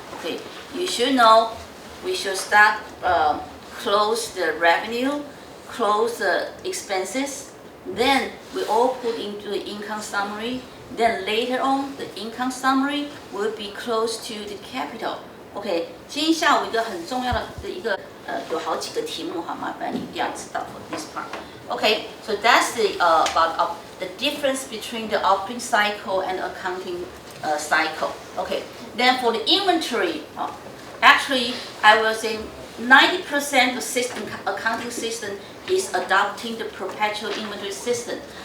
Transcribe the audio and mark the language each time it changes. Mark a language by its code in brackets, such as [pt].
[en] Okay, you should know we should start close the revenue, close the expenses, then we all put into the income summary. Then later on, the income summary will be close to the capital. [zh] OK， 今天下午一个很重要的有好几个题目，好，麻烦你一定要知道 [en] for this part. OK, so that's the about the difference between the operating cycle and accounting cycle. OK, then for the inventory, actually I will say 90% of system accounting system is adopting the perpetual inventory system.